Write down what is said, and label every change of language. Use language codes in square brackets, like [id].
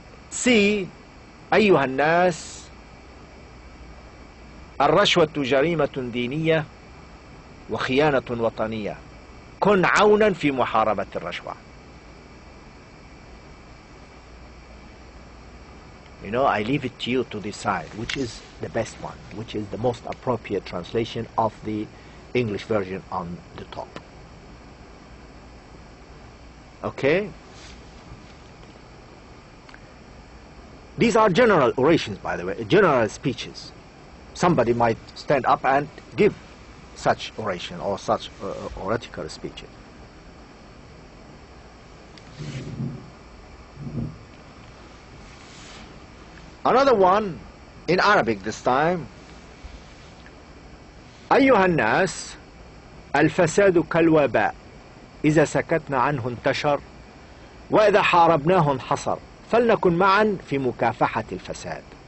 [ar] C. أيها الناس الرشوة جريمة دينية وخيانة وطنية، كن عونا في محاربة الرشوة. [en] You know, I leave it to you to decide which is the best one, which is the most appropriate translation of the English version on the top. Okay? These are general orations, by the way, general speeches. Somebody might stand up and give such oration or such oratical speeches. Another one in Arabic this time. [ar] أيها الناس الفساد كالوباء إذا سكتنا عنه انتشر وإذا حاربناه انحصر فلنكن معا في مكافحة الفساد.